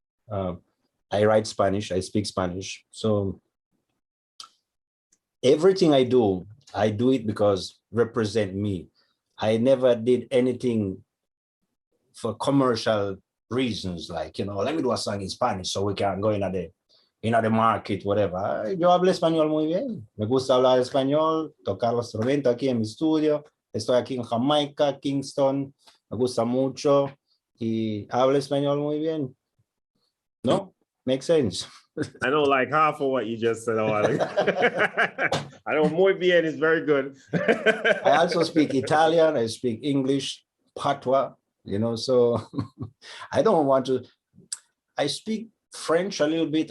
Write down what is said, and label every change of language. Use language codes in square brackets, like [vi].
[en] I write Spanish, I speak Spanish. So everything I do it because represent me. I never did anything for commercial reasons, like, you know, let me do a song in Spanish so we can go in the market, whatever. [es] Yo hablo español muy bien. Me gusta hablar español, tocar los instrumentos aquí en mi estudio. Estoy aquí en Jamaica, Kingston. Me gusta mucho y hablo español muy bien. [en] No? Makes sense. I know like half of what you just said a while ago. I know [es] muy bien [en] is very good. I also speak Italian, I speak English, patois, you know, so I don't want to, I speak French a little bit.